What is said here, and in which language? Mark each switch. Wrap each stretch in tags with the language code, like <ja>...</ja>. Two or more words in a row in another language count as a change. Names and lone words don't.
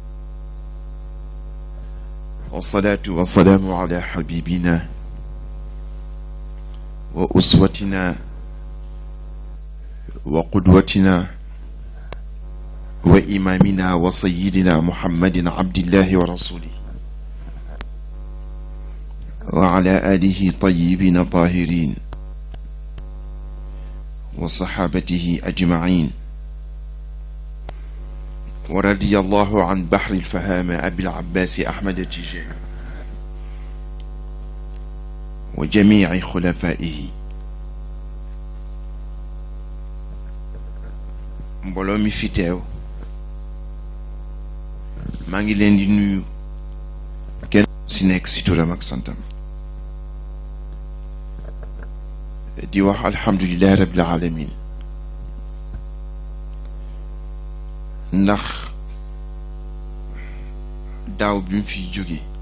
<ar>والصلاة والسلام على حبيبنا وأسوتنا وقدوتنا وإمامنا وسيدنا محمد عبد الله ورسوله وعلى آله طيبين طاهرين وصحابته أجمعين. ورضي الله عن بحر الفهامة أبي العباس أحمد التجاني وجميع خلفائه.</ar> <wo>mbooloo mi fi teew maa ngi leen di nuyu kenn si nekk si turam ak santam di wax</wo> <ar>الحمد لله رب العالمين</ar> <wo>ndax daaw bi mu fi jóge</wo>